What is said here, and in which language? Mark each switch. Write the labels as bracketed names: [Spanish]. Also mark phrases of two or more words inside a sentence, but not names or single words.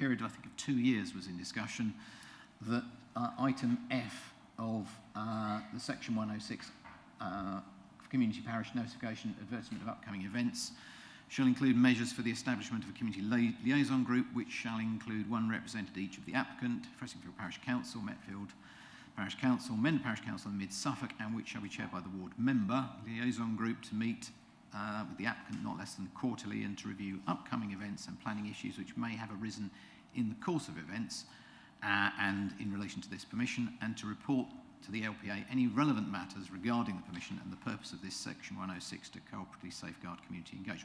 [English] period, I think, of 2 years was in discussion, that item F of the Section 106 Community Parish Notification Advertisement of Upcoming Events shall include measures for the establishment of a community liaison group, which shall include one representative each of the applicant, Fressingfield Parish Council, Metfield Parish Council, Mendham Parish Council and Mid-Suffolk, and which shall be chaired by the ward member. Liaison group to meet with the applicant not less than quarterly and to review upcoming events and planning issues which may have arisen in the course of events, and in relation to this permission, and to report to the LPA any relevant matters regarding the permission and the purpose of this section 106 to cooperatively safeguard community engagement.